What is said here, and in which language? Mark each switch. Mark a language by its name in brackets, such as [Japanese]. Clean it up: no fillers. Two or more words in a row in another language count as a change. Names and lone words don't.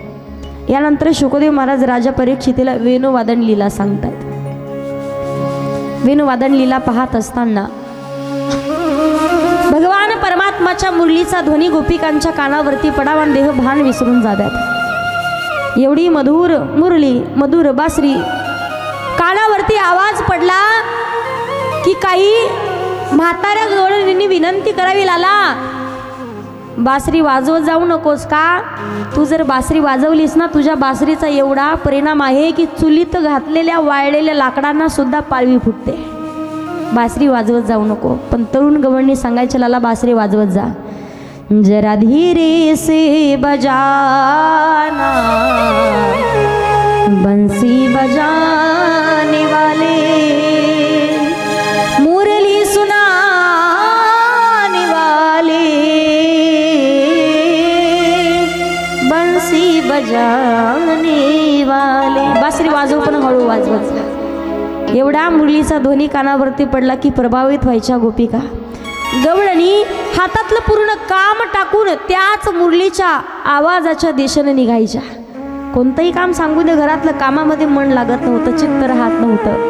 [Marathi] यानंतर शुकदेव महाराज राजा परीक्षितीला वेणुवादन लीला सांगतात. वेणुवादन लीला पाहत असताना भगवान परमात्माच्या मुरलीचा ध्वनी गोपिकांच्या कानावरती पडावा आणि देह भान विसरून जाव्यात। एवढी मधुर मुरली, मधुर बासरी कानावरती आवाज पडला की काही म्हाताऱ्या गवळणींनी विनंती करावी, लाला बासरी वाजवत जाऊ नकोस का? तू जर बासरी वाजवलीस ना, तुझ्या बासरीचा एवढा परिणाम आहे की चुलीत घातलेल्या वाळलेल्या लाकडांना सुद्धा पाळवी फुटते। बासरी वाजवत जाऊ नको। पण तरुण गवळणी सांगायचे, लाला बासरी वाजवत जा, [Hindi] जरा धीरे से बजाना बंसी बजाने वाले, मुरली सुनाने वाले, बंसी बजाने वाले। [Marathi] बासरी वाजव पण हळू वाजवत जा। एवढा मुरलीचा ध्वनी कानावरती पडला की प्रभावित व्हायच्या गोपिका। गवळणी हातातलं पूर्ण काम टाकून त्याच मुरलीच्या आवाजाच्या दिशेने निघायच्या। कोणतंही काम सांगू दे, घरातलं कामामध्ये मन लागत नव्हतं, चित्त राहत नव्हतं।